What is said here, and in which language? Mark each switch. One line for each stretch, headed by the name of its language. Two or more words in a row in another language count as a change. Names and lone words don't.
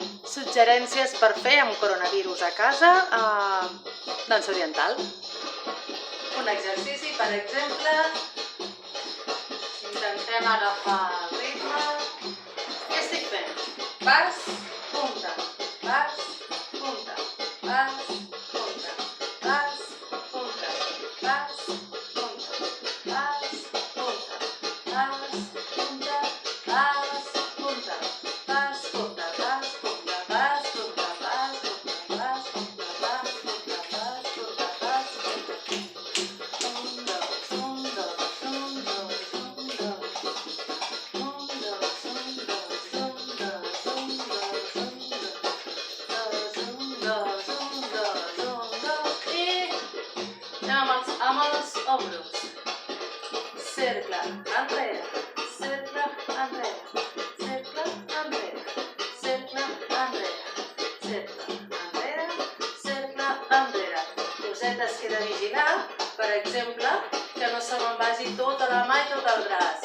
Catalan: Suggerències per fer amb coronavirus a casa, dansa oriental. Un exercici, per exemple, intentem agafar el ritme. Què estic fent? Pas, punta, pas, punta, pas, punta, pas, punta, pas, punta, pas, punta, pas, punta, pas, punta, pas, punta, pas, punta, pas, punta, pas, punta, pas, punta, pas, punta, pas, punta, pas, punta. Un, dos, un, dos, un, dos, un, dos. Un, dos, un, dos, un, dos, un, dos, un, dos, un, dos, un, dos, un, dos, i anem amb els ombros. Cercle enrere, cercle enrere, cercle enrere, cercle enrere, cercle enrere, cercle enrere. Cosetes que he de vigilar, per exemple, que no se me'n vagi tota la mà i tot el braç.